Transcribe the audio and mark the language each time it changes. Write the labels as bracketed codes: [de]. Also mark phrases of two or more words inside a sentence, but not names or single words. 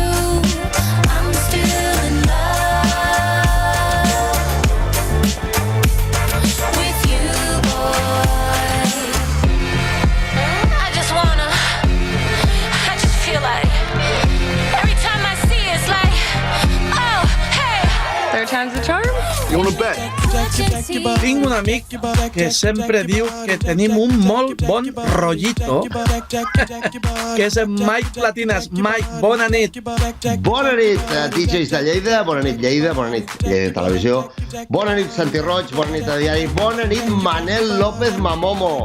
[en] I'm still in love with you, boy. I just feel like every time I see it, it's like, oh, hey. Third time's the charm. You wanna bet? [ca] Tinc un amic que sempre diu que tenim un molt bon rotllito, que és en Mike Platinas. Mike, bona nit. Bona nit, DJs de Lleida, bona nit Lleida Televisió, bona nit Santi Roig, bona nit a Diari, bona nit Manel López Mamomo.